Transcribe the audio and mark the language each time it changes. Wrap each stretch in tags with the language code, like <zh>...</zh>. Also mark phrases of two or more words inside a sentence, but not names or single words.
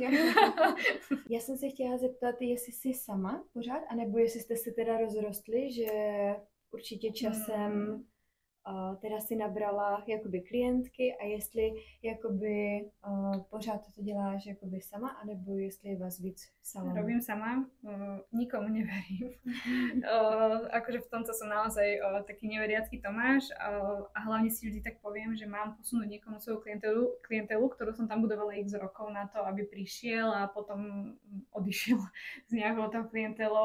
<cs>Já jsem se chtěla zeptat, jestli jsi sama pořád, anebo jestli jste se teda rozrostli, že určitě časem teda si nabrala jakoby klientky a jestli jakoby pořád to děláš jakoby sama, anebo jestli je vás víc v salónu.</cs> <sk>Robím sama, nikomu neverím. Akože v tomto som naozaj taký neveriacký Tomáš a hlavne si vždy tak poviem, že mám posunúť niekomu svoju klientelu, ktorú som tam budovala x rokov na to, aby prišiel a potom odišiel s nejakou tou klientelou.</sk>